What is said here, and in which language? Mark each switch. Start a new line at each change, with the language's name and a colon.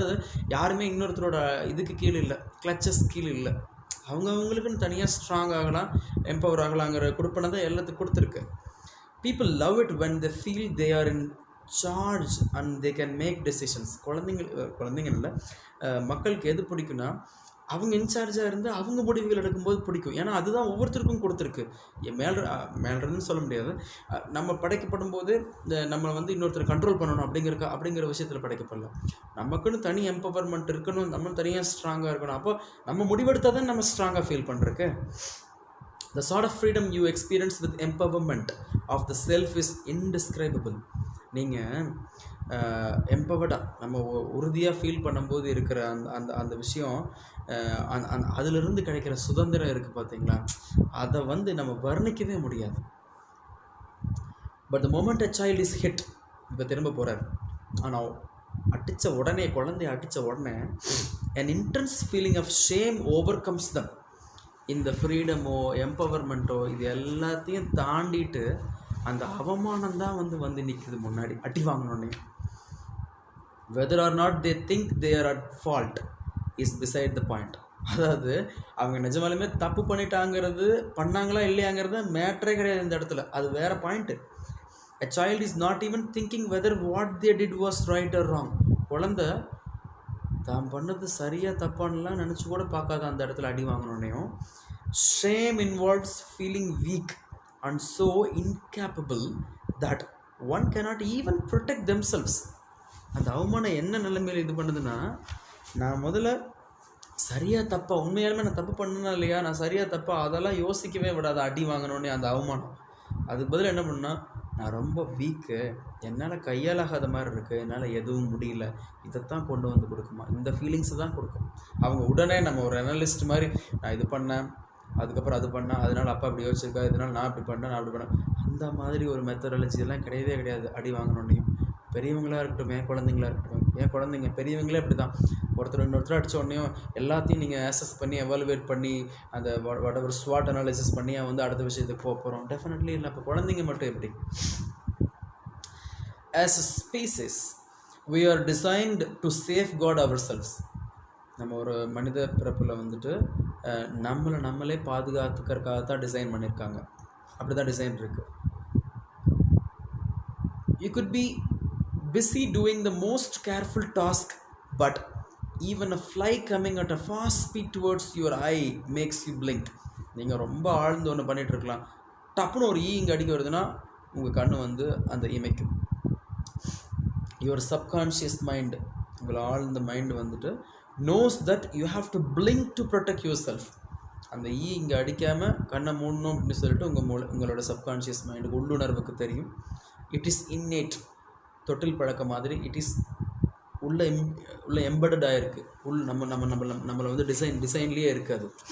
Tamil: அதாவது யாருமே இன்னொருத்தரோட இதுக்கு கீழே இல்லை, கிளச்சஸ் கீழே இல்லை. அவங்களுக்குன்னு தனியாக ஸ்ட்ராங் ஆகலாம், எம்பவர் ஆகலாங்கிற கொடுப்பனை தான் எல்லாத்துக்கும் கொடுத்துருக்கு.
English: People love it when they feel they are in charge and they can make decisions.
Tamil: குழந்தைங்க இல்லை, மக்களுக்கு எது பிடிக்குன்னா அவங்க இன்சார்ஜாக இருந்து அவங்க முடிவுகள் எடுக்கும்போது பிடிக்கும். ஏன்னா அதுதான் ஒவ்வொருத்தருக்கும் கொடுத்துருக்கு. மேல்றதுன்னு சொல்ல முடியாது. நம்ம படைக்கப்படும் போது நம்ம வந்து இன்னொருத்தர் கண்ட்ரோல் பண்ணணும் அப்படிங்கிற விஷயத்தில் படைக்கப்படல. நமக்குன்னு தனி எம்பவர்மெண்ட் இருக்கணும், நம்ம தனியாக ஸ்ட்ராங்காக இருக்கணும். அப்போ நம்ம முடிவெடுத்தால் தான் நம்ம ஸ்ட்ராங்காக ஃபீல் பண்ணுறக்கு.
English: The sort of freedom you experience with empowerment of the self is indescribable.
Tamil: நீங்கள் எம்பவர்டாக நம்ம உறுதியாக ஃபீல் பண்ணும்போது இருக்கிற அந்த விஷயம், அதிலிருந்து கிடைக்கிற சுதந்திரம் இருக்குது பார்த்தீங்களா, அதை வந்து நம்ம வர்ணிக்கவே முடியாது.
English: but the moment a child is hit,
Tamil: இப்போ திரும்ப போகிறார், ஆனால் குழந்தைய அடித்த உடனே
English: an intense feeling of shame overcomes them.
Tamil: இந்த ஃப்ரீடமோ எம்பவர்மெண்ட்டோ இது எல்லாத்தையும் தாண்டிட்டு அந்த அவமானம் தான் வந்து நிற்குது முன்னாடி அடி வாங்கணுன்னே.
English: whether or not they think they are at fault is beside the point.
Tamil: அதாவது அவங்க நிஜமாலுமே தப்பு பண்ணாங்களா இல்லையாங்கிறது மேட்ரே கிடையாது இந்த இடத்துல, அது வேற point.
English: a child is not even thinking whether what they did was right or wrong.
Tamil: குழந்தை தான் பண்ணது சரியாக தப்பானலாம் நினச்சி கூட பார்க்காத அந்த இடத்துல அடி வாங்கணுன்னையும்.
English: Shame involves feeling weak and so incapable that one cannot even protect themselves.
Tamil: அந்த அவமானம் என்ன நிலைமையில் இது பண்ணுதுன்னா, நான் முதல்ல சரியாக தப்பா, உண்மையாலுமே நான் தப்பு பண்ணனா இல்லையா, நான் சரியாக தப்பா அதெல்லாம் யோசிக்கவே விடாது அடி வாங்கணுன்னே அந்த அவமானம். அதுக்கு பதில் என்ன பண்ணால், நான் ரொம்ப வீக்கு, என்னால் கையாலாகாத மாதிரி இருக்குது, என்னால் எதுவும் முடியல, இதைத்தான் கொண்டு வந்து கொடுக்குமா, இந்த ஃபீலிங்ஸை தான் கொடுக்கும். அவங்க உடனே நம்ம ஒரு அனலிஸ்ட் மாதிரி, நான் இது பண்ணேன், அதுக்கப்புறம் அது பண்ணேன், அதனால் அப்பா இப்படி யோசிச்சிருக்கா, இதனால் நான் அப்படி பண்ணேன், நான் அப்படி பண்ணேன், அந்த மாதிரி ஒரு மெத்தடாலஜி எல்லாம் கிடையவே கிடையாது அடி வாங்கணுன்னையும். பெரியவங்களாக இருக்கட்டும், குழந்தைங்களா இருக்கட்டும், குழந்தைங்க பெரியவங்களே அப்படி தான். இன்னொருத்தர் அடித்த உடனேயும் எல்லாத்தையும் நீங்கள் அசஸ் பண்ணி எவாலுவேட் பண்ணி அந்த whatever SWOT அனாலிசிஸ் பண்ணி வந்து அடுத்த விஷயத்துக்கு போகிறோம், டெஃபினெட்லி இல்லை. அப்போ குழந்தைங்க மட்டும் எப்படி?
English: As a species we are designed to safeguard ourselves.
Tamil: நம்ம ஒரு மனித பிறப்பில் வந்துட்டு நம்மளே பாதுகாத்துக்கிறதுக்காக தான் டிசைன் பண்ணியிருக்காங்க, அப்படி தான் டிசைன் இருக்குது.
English: You could be busy doing the most careful task, but even a fly coming at a fast speed towards your eye makes you blink.
Tamil: நீங்கள் ரொம்ப ஆழ்ந்து ஒன்று பண்ணிகிட்டு இருக்கலாம், டப்புன்னு ஒரு இங்கே அடிக்க வருதுன்னா உங்கள் கண்ணு வந்து அந்த இமைக்கும்.
English: your subconscious mind,
Tamil: உங்களை ஆழ்ந்த மைண்டு வந்துட்டு
English: knows that you have to blink to protect yourself.
Tamil: அந்த இங்கே அடிக்காமல் கண்ணை மூடணும் அப்படின்னு சொல்லிட்டு உங்களோட சப்கான்ஷியஸ் மைண்டுக்கு, உள்ளுணர்வுக்கு தெரியும்.
English: it is innate,
Tamil: தொட்டில் பழக்க மாதிரி. இட் இஸ் உள்ள எம்படடாக இருக்குது, நம்மளை வந்து டிசைன்லேயே இருக்காது.